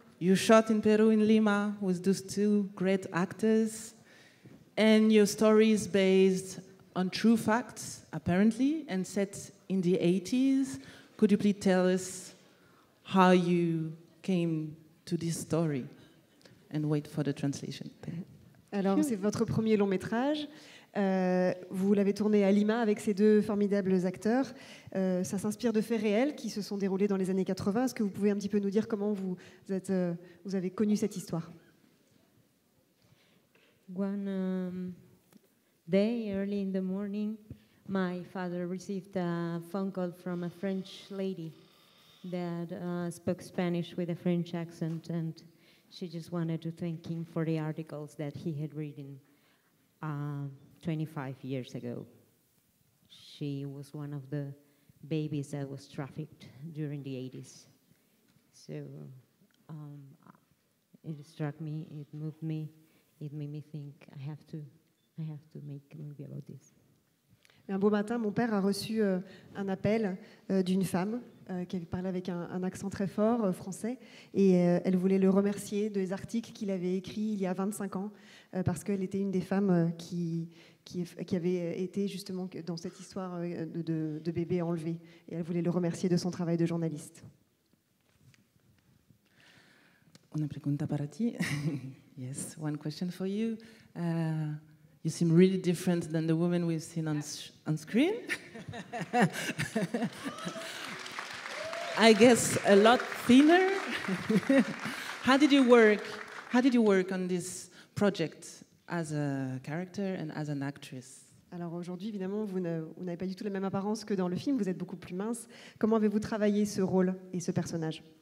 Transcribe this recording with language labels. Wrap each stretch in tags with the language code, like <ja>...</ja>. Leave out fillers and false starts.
<en>You shot in Peru, in Lima, with those two great actors. And your story is based on true facts, apparently, and set in the 80s. Could you please tell us how you came to this story? And wait for the translation.</en> <fr>Alors, c'est votre premier long métrage. Vous l'avez tourné à Lima avec ces deux formidables acteurs. Ça s'inspire de faits réels qui se sont déroulés dans les années 80. Est-ce que vous pouvez un petit peu nous dire comment vous avez connu cette histoire?</fr> <en>One day, early in the morning, my father received a phone call from a French lady that spoke Spanish with a French accent, and she just wanted to thank him for the articles that he had written 25 years ago. She was one of the babies that was trafficked during the 80s. So it struck me, it moved me, it made me think I have to make a movie about this.</en> <fr>Un beau matin, mon père a reçu un appel d'une femme qui avait parlé avec un accent très fort français, et elle voulait le remercier des articles qu'il avait écrits il y a 25 ans, parce qu'elle était une des femmes qui avait été justement dans cette histoire de bébé enlevé, et elle voulait le remercier de son travail de journaliste.</fr> <es>Una pregunta para ti.</es> <en>Yes, one question for you. You seem really different than the woman we've seen on screen. I guess a lot thinner. How did you work on this project as a character and as an actress?</en> <fr>Alors aujourd'hui, évidemment, vous n'avez pas du tout la même apparence que dans le film, vous êtes beaucoup plus mince. Comment avez-vous travaillé ce rôle et ce personnage?</fr>